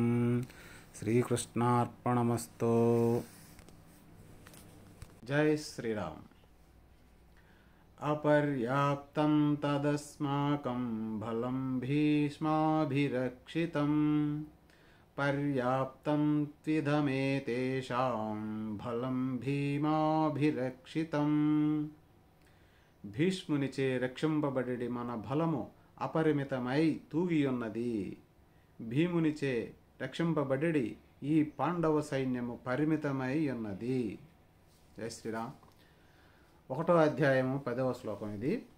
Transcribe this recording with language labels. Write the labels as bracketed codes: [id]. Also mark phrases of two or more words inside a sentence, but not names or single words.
[sa] श्रीकृष्णार्पणमस्तु। जय श्रीराम। अपर्याप्तं तदस्माकं बलं भीष्माभिरक्षितं पर्याप्तं त्विदमेतेषां बलं భీమాభిరక్షితం। [te] భీష్మునిచే రక్షింపబడి మన బలము అపరిమితమై తూగియున్నది. భీమునిచే రక్షింపబడి ఈ పాండవ సైన్యము పరిమితమై ఉన్నది. [hi] जय श्रीराम. [te] 1వ అధ్యాయము 10వ శ్లోకం ఇది.